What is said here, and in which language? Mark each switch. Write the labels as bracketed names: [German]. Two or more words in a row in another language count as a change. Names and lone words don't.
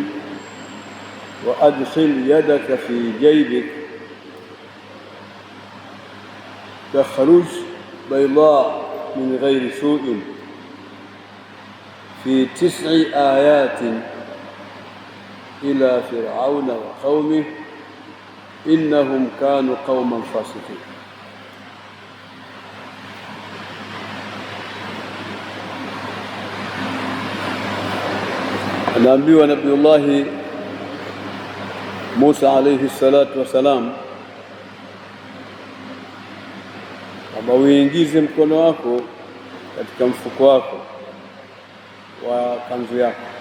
[Arabic] وأدخل يدك في جيبك تخرج بيضاء من غير سوء في 9 آيات إلى فرعون وقومه إنهم كانوا قوما فاسقين. [Swahili] anaambiwa Nabiullahi Musa [Arabic] عليه الصلاة والسلام [Swahili] kwamba uingize mkono wako katika mfuko wako wa kanzu yako,